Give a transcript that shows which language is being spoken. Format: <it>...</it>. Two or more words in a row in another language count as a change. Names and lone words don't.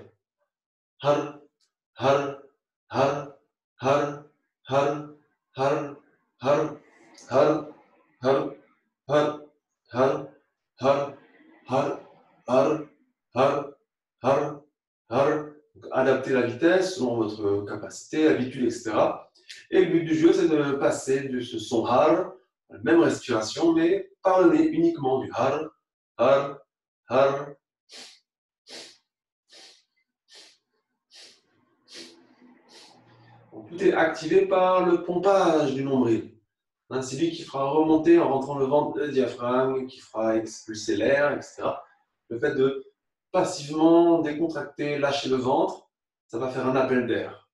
<fr>Har, har, har, har, har, har, har, har, har, har, har, har, har, har, har, har, har. Adapter la vitesse selon votre capacité, habitude, etc. Et le but du jeu, c'est de passer de ce son har, la même respiration, mais par le nez uniquement du har, har, har. Donc, tout est activé par le pompage du nombril. Hein, c'est lui qui fera remonter en rentrant le ventre le diaphragme, qui fera expulser l'air, etc. Le fait de passivement décontracter, lâcher le ventre, ça va faire un appel d'air.</fr>